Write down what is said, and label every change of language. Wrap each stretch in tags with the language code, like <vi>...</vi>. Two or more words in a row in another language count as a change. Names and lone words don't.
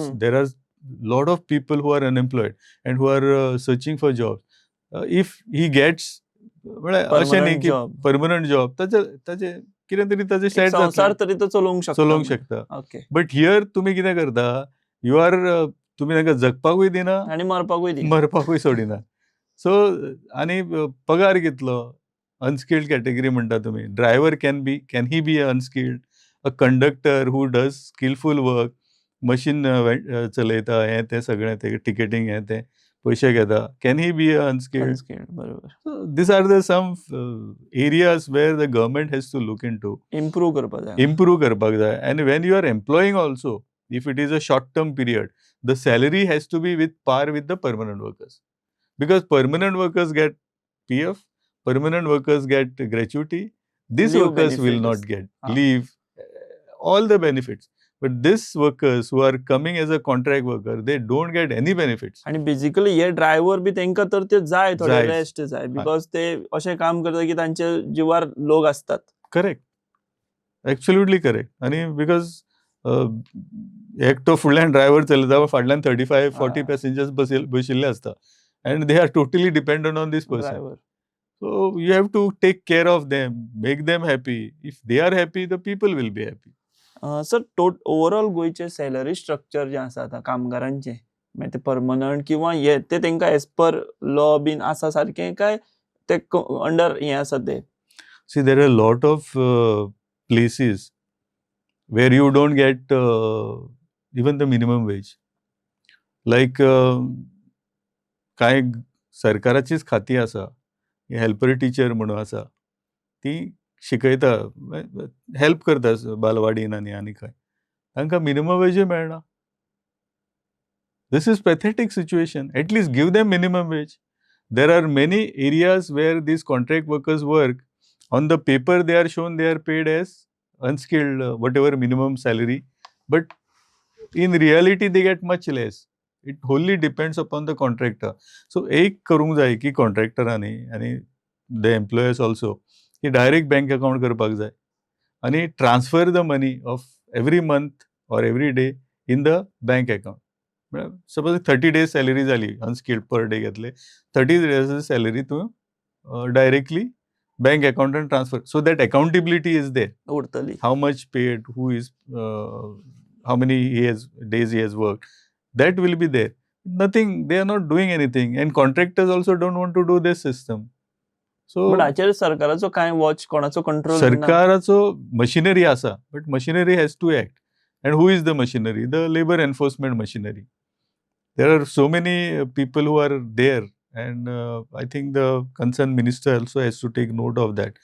<en>There are lot of people who are unemployed and who are searching for jobs. If he gets</en> <kok>अशें न्ही की</kok> <en>permanent job,</en> <kok>ताचे कितें तरी ताचे सेट संसार तरी तो चलोवंक शकता. ओके.</kok> <en>but here</en> <kok>तुमी कितें करता,</kok> <en>you are</en> <kok>तुमी तांकां जगपाकूय दिना आनी मरपाकूय सोडिना. सो आनी पगार कितलो,</kok> <en>unskilled category</en> <kok>म्हणटा तुमी.</kok> <en>driver can he be unskilled, a conductor who does skilful work,</en> <kok>मशीन चलयता, हें तें सगळें तें टिकेटींग हें तें पयशे घेता,</kok> <en>can he be unskilled.</en> <kok>बरोबर.</kok> <en>So these are the some areas where the government has to look into.</en> <kok>Improve करपाक जाय.</kok> <en>And when you are employing also, if it is a short term period, the salary has to be with par with the permanent workers. Because permanent workers get PF, permanent workers get gratuity. These leave workers benefits will not get leave, all the benefits. But these workers who are coming as a contract worker, they don't get any benefits.</en> <kok>आणि बेसिकली हे ड्रायव्हर बी तेंका तर ते जाय, थोडे रेस्ट जाय, बिकॉज ते अशें काम करता की तांचे जिवार लोक असतात.</kok> <en>correct, absolutely correct.</en> <kok>आणि बिकॉज एकटो फुडल्यान ड्रायव्हर चलयता, फाटल्यान 35-40 पॅसेंजर्स बशिल्ले असता,</kok> <en>and they are totally dependent on this person. Driver. So you have to take care of them, make them happy. If they are happy, the people will be happy. sir overall</en> <kok>गोयचे</kok> <en>salary structure</en> <kok>जे आसा आतां कामगारांचे, मागीर ते परमनंट किंवा हे ते तेंकां</kok> <en>as per law</en> <kok>बीन आसा सारकें, काय ते अंडर हे आसा ते?</kok> <en>See, there are a lot of places where you don't get even the minimum wage.</en> <kok>Like कांय सरकाराचीच खाती आसा,</kok> <en>helper teacher</en> <kok>म्हणून आसा, ती शिकयता, हेल्प करता बालवाडीन आनी खंय, तांकां</kok> <en>minimum wageय</en> <kok>मेळना.</kok> <en>this is pathetic situation. at least give them minimum wage. there are many areas where these contract workers work. on the paper they are shown they are paid as unskilled, whatever minimum salary, but in reality they get much less. It wholly depends upon the contractor.</en> <kok>So एक करूंक जाय की कॉन्ट्रॅक्टरांनी आनी</kok> <en>the employers also, की direct bank account</en> <kok>करपाक जाय आनी</kok> <en>transfer the money of every month or every day in the bank account. suppose 30 days salary जाली, unskilled per day घेतले, 30 days salary तूं directly bank account and transfer, so that accountability is there. How much paid, who is, how many days he has worked, that will be there. Nothing, they are not doing anything, and contractors also don't want to do this system.</en> <kok>सो बट हाचेर सरकाराचो काय वॉच कोणाचो कंट्रोल सरकाराचो मशिनरी आसा, बट</kok> <en>machinery has to act. And who is the machinery? The labor enforcement machinery. There are so many people who are there, and I think the concerned minister also has to take note of that.</en>